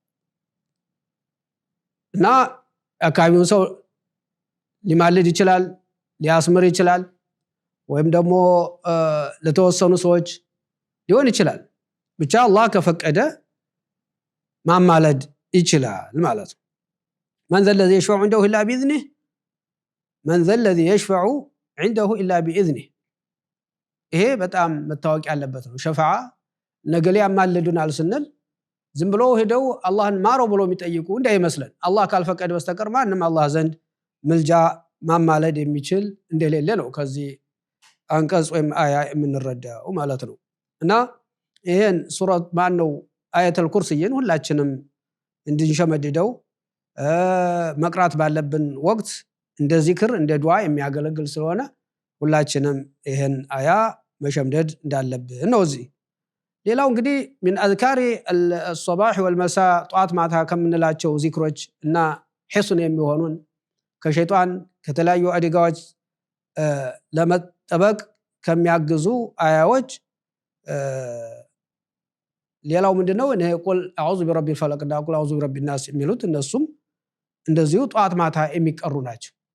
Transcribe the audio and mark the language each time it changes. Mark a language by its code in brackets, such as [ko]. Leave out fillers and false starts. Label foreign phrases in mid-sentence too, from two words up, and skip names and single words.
[am] እና አካባቢውን ሰው ሊማልድ ይችላል ሊያስምር ይችላል ወይም ደግሞ ለተወሰኑ ሰዎች ሊሆን ይችላል ብቻ አላህ ከፈቀደ ማማለድ ይችላል ማለት ነው [ar] من ذا الذي يشفع عنده إلا بإذنه من ذا الذي يشفع عنده إلا بإذنه [am] ይሄ በጣም መታወቅ ያለበት ነው ሸፋዓ ነገሌ ያማልዱናል ስንል ዝም ብሎ ሄደው አላህን ማረው ብሎ የሚጠይቁ እንዳይመስለን አላህ ካልፈቀደ በስተቀር ማንም አላህ ዘንድ ምልጃ ማማለድ የሚችል እንደሌለ ነው ከዚህ አንቀጽ ወይም አያ የምንረዳው ማለት ነው እና ይሄን ሱረት ማን ነው አያተል ኩርሲይን ሁላችንም እንድንሸመድደው መቅራት ባለብን ወቅት እንደ ዚክር እንደ ዱዓ የሚያገለግል ስለሆነ ሁላችንም ይሄን አያ መሸምደድ እንዳለብን ነው እዚህ ሌላው እንግዲህ [ar] من اذكار الصباح والمساء [am] ጧት ማታ ከምንላቸው ዚክሮች እና ሒስን የሚሆኑን ከሸይጣን ከተለያዩ አደጋዎች ለመጠበቅ ከሚያግዙ አያዎች ሌላው ምንድነው እኔ ቁል አዑዙ ቢረቢል ፈለቅ እና ቁል አዑዙ ቢረቢን ናስ የሚሉት እነሱም እንደዚሁ ጧት ማታ የሚቀሩ ናቸው